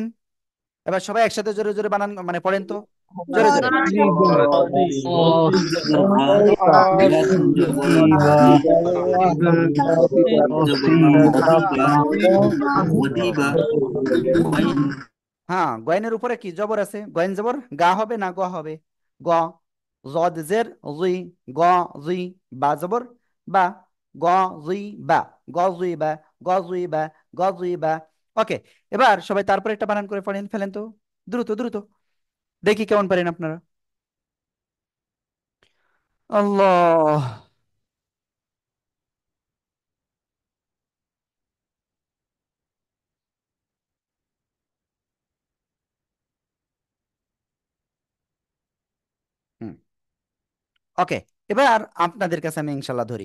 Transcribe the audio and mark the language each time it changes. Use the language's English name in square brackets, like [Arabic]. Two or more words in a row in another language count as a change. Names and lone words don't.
[Bangla] এবার সবাই একসাথে জোরে জোরে বানান মানে পড়েন তো, জোরে জোরে। হ্যাঁ, গয়নের উপরে কি জবর আছে? গয়ন জবর গা হবে না গ হবে? গ। জদ জের জুই, গ জুই। বা জবর বা, গ জুই বা, গ জুই বা, গ জুই বা, গ জুই বা। ওকে, এবার সবাই তারপরে একটা বানান করে পড়েন ফেলেন তো, দ্রুত দ্রুত। দেখি কেমন পারেন আপনারা। আল্লাহ। হুম, ওকে, এবার আপনাদের কাছে আমি ইনশাল্লাহ ধরি।